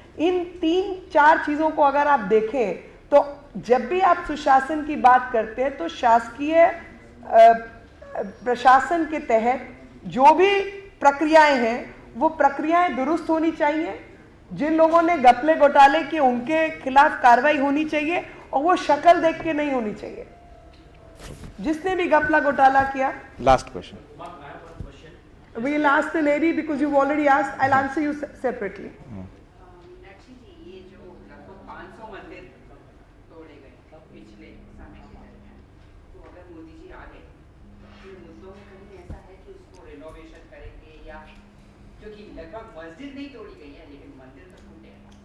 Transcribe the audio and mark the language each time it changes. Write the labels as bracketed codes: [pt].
[hi] इन 3-4 चीजों को अगर आप देखें तो जब भी आप सुशासन की बात करते हैं तो शासकीय प्रशासन के तहत जो भी प्रक्रियाएं हैं वो प्रक्रियाएं दुरुस्त होनी चाहिए। जिन लोगों ने घपले घोटाले किए उनके खिलाफ कार्रवाई होनी चाहिए और वो शक्ल देख के नहीं होनी चाहिए। जिसने भी घपला घोटाला किया। [en] Last question We'll ask the lady because you've already asked. I'll answer you separately. [hi] Meenakshi जी, ये जो लगभग 500 मंदिर तोड़े गए पिछले समय के दरमियान, तो अगर मोदी जी आ गए तो इन मुद्दों में कहीं ऐसा है कि उसको रिनोवेशन करेंगे, या क्योंकि लगभग मस्जिद नहीं तोड़ी गई है लेकिन मंदिर तो टूटे हैं।